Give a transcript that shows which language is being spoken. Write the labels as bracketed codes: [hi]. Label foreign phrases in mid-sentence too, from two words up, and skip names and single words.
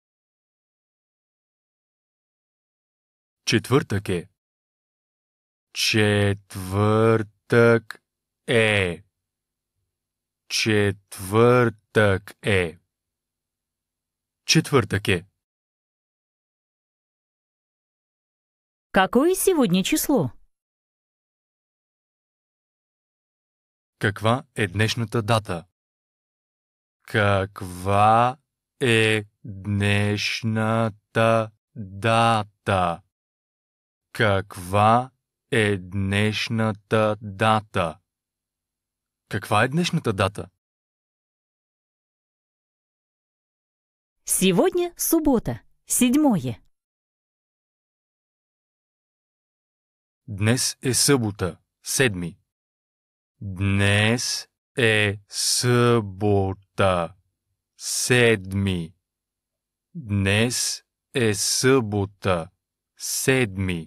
[bg] Четвъртък е. Четвъртък е. Четвъртък е. Четвъртък е. [ru] Какое сегодня число? [bg] Каква е днешната дата? Каква е днешната дата? Каква е днешната дата? Каква е днешната дата? [ru] Сегодня суббота. 7. [bg] Днес е събота, 7. Днес е събота, 7. Днес е събота, 7.